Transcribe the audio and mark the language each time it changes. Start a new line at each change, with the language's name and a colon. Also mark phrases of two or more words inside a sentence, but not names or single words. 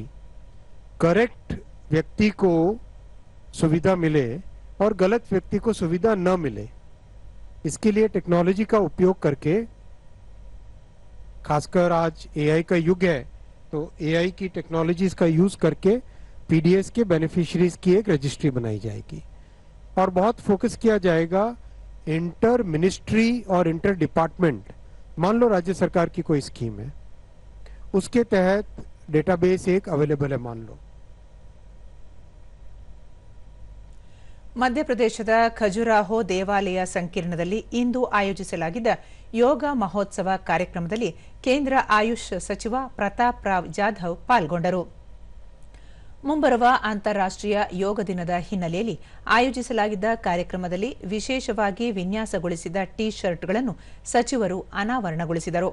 Hindi: करेक्ट व्यक्ति को सुविधा मिले और गलत व्यक्ति को सुविधा न मिले, इसके लिए टेक्नोलॉजी का उपयोग करके, खासकर आज एआई का युग है, तो एआई की टेक्नोलॉजीज का यूज करके पीडीएस के बेनिफिशियरीज की एक रजिस्ट्री बनाई जाएगी. और बहुत फोकस किया जाएगा
English: inter ministry
Hindi: और
English: inter department.
Hindi: मान लो राज्य सरकार की कोई स्कीम है, उसके तहत डेटाबेस एक अवेलेबल है, मान लो.
Kannada: ಮಧ್ಯಪ್ರದೇಶದ ಖಜುರಾಹೋ ದೇವಾಲಯ ಸಂಕೀರ್ಣದಲ್ಲಿ ಇಂದು ಆಯೋಜಿಸಲಾಗಿದ್ದ ಯೋಗ ಮಹೋತ್ಸವ ಕಾರ್ಯಕ್ರಮದಲ್ಲಿ ಕೇಂದ್ರ ಆಯುಷ್ ಸಚಿವ ಪ್ರತಾಪ್ ರಾವ್ ಜಾಧವ್ ಪಾಲ್ಗೊಂಡರು. ಮುಂಬರುವ ಅಂತಾರಾಷ್ಟ್ರೀಯ ಯೋಗ ದಿನದ ಹಿನ್ನೆಲೆಯಲ್ಲಿ ಆಯೋಜಿಸಲಾಗಿದ್ದ ಕಾರ್ಯಕ್ರಮದಲ್ಲಿ ವಿಶೇಷವಾಗಿ ವಿನ್ಯಾಸಗೊಳಿಸಿದ ಟಿ ಶರ್ಟ್ಗಳನ್ನು ಸಚಿವರು ಅನಾವರಣಗೊಳಿಸಿದರು.